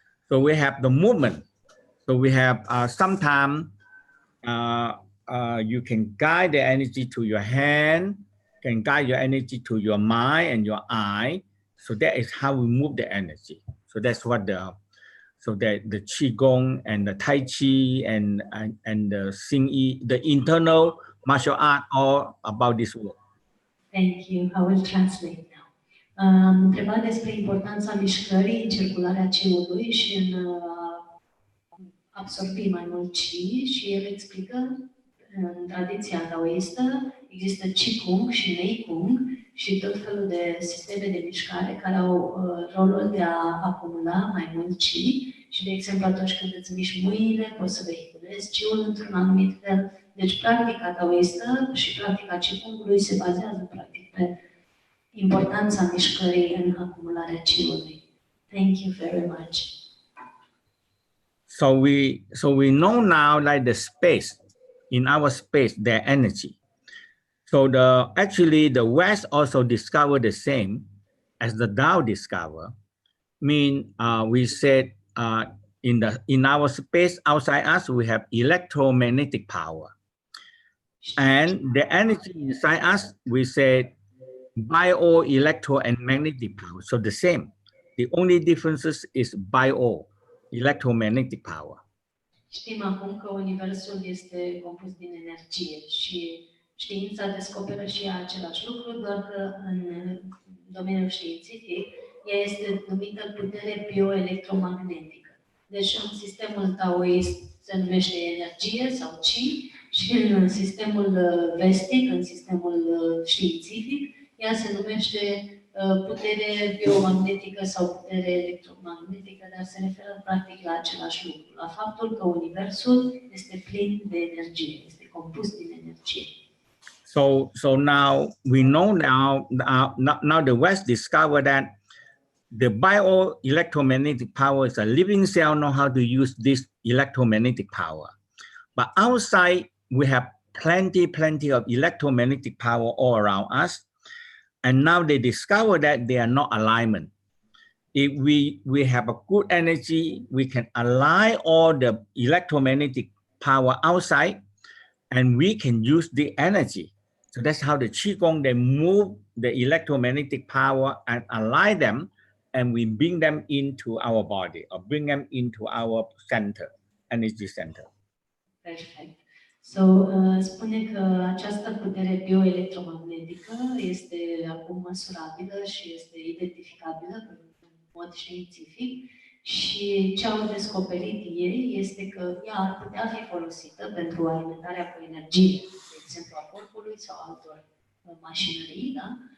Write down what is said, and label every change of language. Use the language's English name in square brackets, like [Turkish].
[English] So we have the movement. So we have sometimes you can guide the energy to your hand, can guide your energy to your mind and your eye. So that is how we move the energy. So that's what the qigong and the tai chi and the xing yi, the internal martial art, all about this work. Thank you. I will translate now. [Romanian] Întreba despre importanța mișcării în circularea qi-ului și în absorbi mai mult qi, și el explică, în tradiția taoistă există qigong și neigong și tot felul de sisteme de mișcare care au rolul de a acumula mai mult qi și, de exemplu, atunci când îți miști mâinile, poți să vehiculezi qi-ul într-un anumit fel. Deci practica taoistă și practica qigongului se bazează practic pe importanța mișcării în acumularea qi-ului. [English] Thank you very much. So we know now, like the space, in our space, their energy. So actually the West also discovered the same as the Tao discovered. We said in our space outside us we have electromagnetic power, and the energy inside us we said bio, electro, and magnetic power. So the same. The only differences is bio, electromagnetic power. [Romanian] Știm acum că Universul este compus din energie și știința descoperă și ea același lucru, doar că în domeniul științific ea este numită putere bioelectromagnetică. Deci în sistemul taoist se numește energie sau chi și în sistemul vestic, în sistemul științific, ea se numește putere biomagnetică sau putere electromagnetică, dar se referă practic la același lucru, la faptul că Universul este plin de energie, este compus din energie. [English] So now we know now the West discovered that the bioelectromagnetic power is a living cell know how to use this electromagnetic power. But outside, we have plenty of electromagnetic power all around us. And now they discover that they are not alignment. If we have a good energy, we can align all the electromagnetic power outside, and we can use the energy. So that's how the Qigong, they move the electromagnetic power and align them, and we bring them into our body or bring them into our center, energy center. Perfect. [Romanian] So, spune că această putere bioelectromagnetică este acum măsurabilă și este identificabilă în mod științific și ce au descoperit ei este că ea ar putea fi folosită pentru alimentarea cu energie, de exemplu a corpului sau altor mașinării, da?